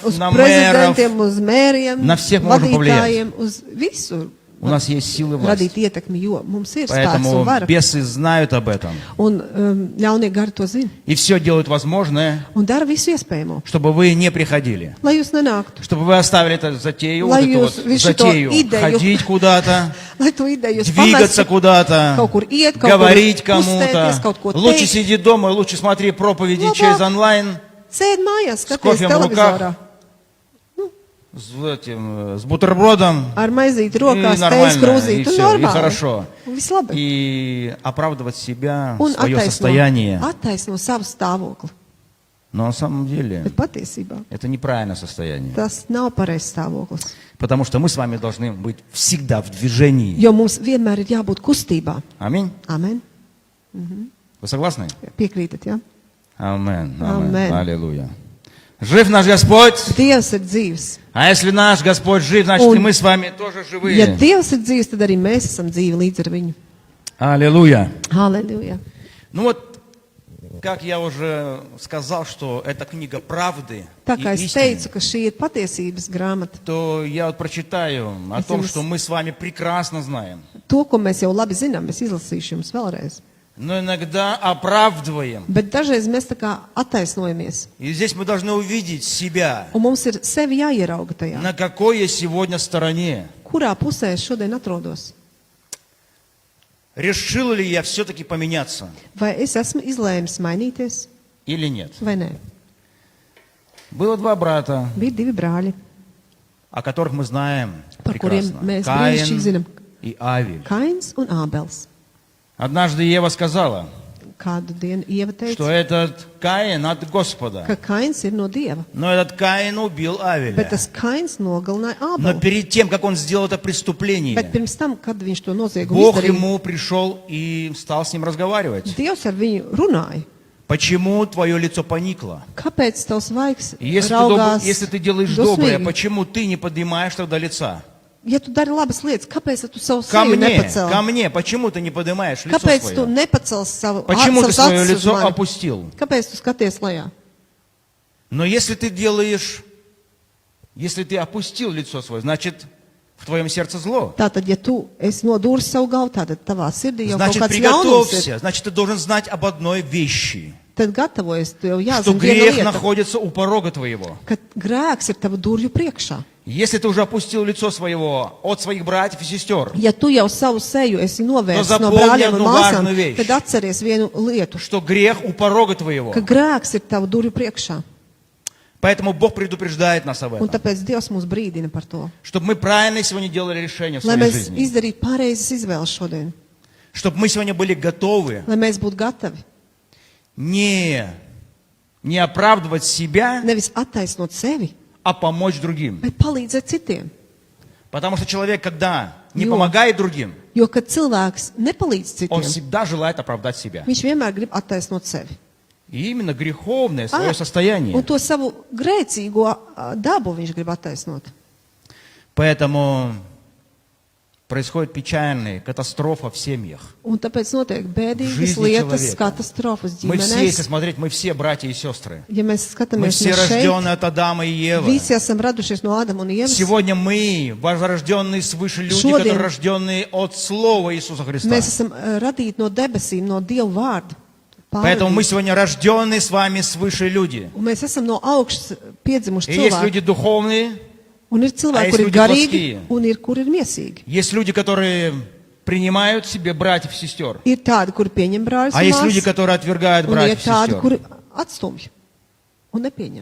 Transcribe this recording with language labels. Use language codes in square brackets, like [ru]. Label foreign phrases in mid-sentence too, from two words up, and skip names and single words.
[lv] Uz [ru] на мэров. [lv] prezidentiem, uz mēriem, [ru] Na всех можем [lv] vadītājiem, uz visu [ru] У нас есть силы и власть. [lv] radīt ietekmi, jo mums ir spēks [ru] Поэтому [lv] un vara. [ru] бесы знают об этом. [lv] Un ļaunie gari to zina. [ru] И все делают возможное, [lv] Un dara visu iespējamo, [ru] чтобы вы не приходили. [lv] lai jūs nenāktu. [ru] Чтобы вы оставили эту затею, вот [lv] Lai [ru] эту [lv] jūs [ru] вот [lv] visu to [ru] затею, [lv] ideju- [ru] ходить куда-то, [lv] Lai to ideju jūs [ru] двигаться [lv] pamestu, [ru] куда-то, [lv] kaut kur iet, kaut [ru] говорить [lv] kur [ru] кому-то. [lv] uzstēties, kaut ko [ru] Лучше [lv] teikt. [ru] сиди дома, лучше смотри проповеди [lv] Labāk. [ru] через онлайн [lv] Sēd mājās, skaties [ru] кофем в [lv] televizorā. [ru] с бутербродом. [lv] Ar maizīti [ru] И [lv] rokās, teiks [ru] нормально, и [lv] krūzīt. Un [ru] все, и [lv] normāli. [ru] хорошо. [lv] Un viss labi. [ru] И оправдывать себя, [lv] Un [ru] свое состояние. [lv] attaisno savu stāvokli. [ru] Но на самом деле [lv] Bet patiesībā [ru] это неправильное состояние. [lv] tas nav pareizs stāvoklis. [ru] Потому что мы с вами должны быть всегда в движении. [lv] Jo mums vienmēr ir jābūt kustībā. [ru] Аминь. [lv] Amen. [ru] Вы согласны? [lv] Piekrītat, jā? [ru] Амен. Амен. Аллилуйя. Жив наш Господь. [lv] Dievs ir dzīvs. [ru] А если наш Господь жив, значит [lv] Un- [ru] и мы с вами тоже [lv] Ja [ru] живые. [lv] Dievs ir dzīvs, tad arī mēs esam dzīvi līdz ar viņu. [ru] Аллилуйя. [lv] Halleluja. [ru] Ну вот, как я уже сказал, что это книга правды [lv] Tā [ru] и [lv] kā es [ru] истины, [lv] teicu, ka šī ir patiesības grāmata, [ru] то я вот прочитаю о [lv] Es [ru] том, [lv] jums- [ru] что мы с вами прекрасно знаем. [lv] to, ko mēs jau labi zinām, es izlasīšu jums vēlreiz. [ru] Но иногда оправдываем. [lv] Bet dažreiz mēs tā kā attaisnojamies. [ru] И здесь мы должны увидеть себя, [lv] Un mums ir sevi jāierauga tajā. [ru] на какой я сегодня стороне. [lv] Kurā pusē es šodien atrodos? [ru] Решил ли я все-таки поменяться [lv] Vai es esmu izlēmis mainīties [ru] или нет? [lv] vai nē? [ru] Было два брата, [lv] Bija divi brāļi, [ru] о которых мы знаем [lv] par kuriem [ru] прекрасно. [lv] mēs brīnišķīgi zinām. [ru] и Авель. [lv] Kains un Ābels. [ru] Однажды Ева сказала, [lv] Kādu dienu Ieva [ru] что [lv] teica, [ru] этот Каин от Господа. [lv] ka Kains ir no Dieva. [ru] Но этот Каин убил [lv] Bet [ru] Авеля. [lv] tas Kains nogalināja [ru] Но [lv] Ābelu. [ru] перед тем, как он сделал это [lv] Bet [ru] преступление, [lv] pirms tam, kad viņš to noziegumu [ru] Бог [lv] izdarīja, [ru] ему пришел и стал с ним разговаривать. [lv] Dievs ar viņu runāja. [ru] Почему твое лицо поникло? [lv] Kāpēc tavs vaigs [ru] И Если [lv] raugās [ru] ты делаешь доброе, [lv] dusmīgi? [ru] почему ты не поднимаешь тогда лица? [lv] Ja tu dari labas lietas, kāpēc tu savu [ru] Ко [lv] seju [ru] мне, [lv] nepacēli? [ru] ко мне, почему ты не поднимаешь лицо [lv] Kāpēc tu [ru] свое? [lv] nepacēli savu [ru] Почему ты [lv] savus [ru] свое [lv] acis uz [ru] лицо [lv] mani? [ru] опустил? [lv] Kāpēc tu skaties lejā? [ru] Но если ты опустил лицо свое, значит, в твоем сердце зло. [lv] Tātad, ja tu esi nodūris savu galvu, tad tavā sirdī jau kaut [ru] Значит, [lv] kāds ļaunums ir. [ru] приготовься. Значит, ты должен знать об одной вещи. [lv] Tad gatavojies, tu jau [ru] Что [lv] jāzina viena [ru] грех [lv] lieta, [ru] находится у порога твоего. [lv] ka grēks ir tava durvju priekšā. [ru] Если ты уже опустил лицо своего от своих братьев и сестер, [lv] Ja tu jau savu seju esi novērsis [ru] To [lv] no [ru] zapomni [lv] brāļiem un [ru] одну [lv] māsām, [ru] важную вещь. [lv] tad atceries vienu lietu, [ru] что грех у порога твоего. [lv] ka grēks ir tava durvju priekšā. [ru] Поэтому Бог предупреждает нас об [lv] Un [ru] этом. [lv] tāpēc Dievs mūs brīdina par to. [ru] Чтобы мы правильно сегодня делали решения в [lv] Lai [ru] своей [lv] mēs [ru] жизни. [lv] izdarītu pareizes izvēles šodien. [ru] Чтобы мы сегодня были готовы [lv] Lai mēs būtu gatavi. [ru] не оправдывать себя, [lv] Nevis attaisnot sevi, [ru] а помочь другим. [lv] bet palīdzēt citiem. [ru] Потому что человек, когда не [lv] Jo. [ru] помогает другим, [lv] Jo, kad cilvēks nepalīdz [ru] он [lv] citiem, [ru] всегда желает оправдать себя. [lv] viņš vienmēr grib attaisnot sevi. [ru] И именно греховное свое [lv] Un [ru] состояние. [lv] to savu grēcīgo dabu viņš grib attaisnot. [ru] Поэтому происходит печальная катастрофа в семьях. [lv] Un tāpēc notiek bēdīgas [ru] Жизни [lv] lietas, [ru] человека. [lv] katastrofas [ru] Мы все, если [lv] ģimenēs. [ru] смотреть, мы все братья и сестры. [lv] Ja mēs [ru] Мы [lv] skatāmies [ru] все [lv] mēs šeit, [ru] рожденные от Адама и Евы. [lv] visi esam radušies no Ādama un Ievas. [ru] Сегодня мы, возрожденные свыше люди, [lv] Šodien [ru] которые рожденные от Слова Иисуса Христа. [lv] Mēs esam radīti no debesīm, no Dieva vārda. [ru] Поэтому мы [lv] Pārradīti. [ru] сегодня рожденные с вами свыше люди. [lv] Un mēs esam no augšas piedzimuši [ru] И есть [lv] cilvēki. [ru] люди духовные, [lv] Un ir cilvēki, [ru] есть [lv] kur ir [ru] люди [lv] garīgi, [ru] плотские. [lv] un ir, kur ir miesīgi. [ru] есть люди, которые принимают себе братьев и сестер. [lv] Ir tādi, kuri pieņem brāļus [ru] А [lv] un [ru] есть люди, [lv] māsas, [ru] которые отвергают [lv] un ir [ru] братьев и [lv] tādi, [ru] сестер. [lv] kuri atstumj un nepieņem.